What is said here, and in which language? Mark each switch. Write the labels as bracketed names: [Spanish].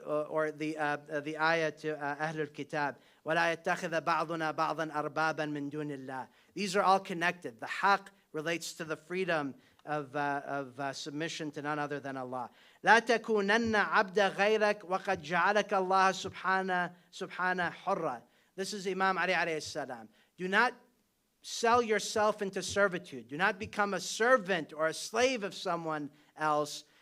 [English] Or the ayah to Ahlul Kitab, [Arabic] وَلَا يَتَّخِذَ بَعْضُنَا بَعْضًا أَرْبَابًا مِّن دُونِ اللَّهِ. [English] These are all connected. The haqq relates to the freedom of submission to none other than Allah. [Arabic] لا تكونن عبد غيرك وقد جعلك الله سبحانه حرا. [English] This is Imam Ali alayhi salam. Do not sell yourself into servitude. Do not become a servant or a slave of someone else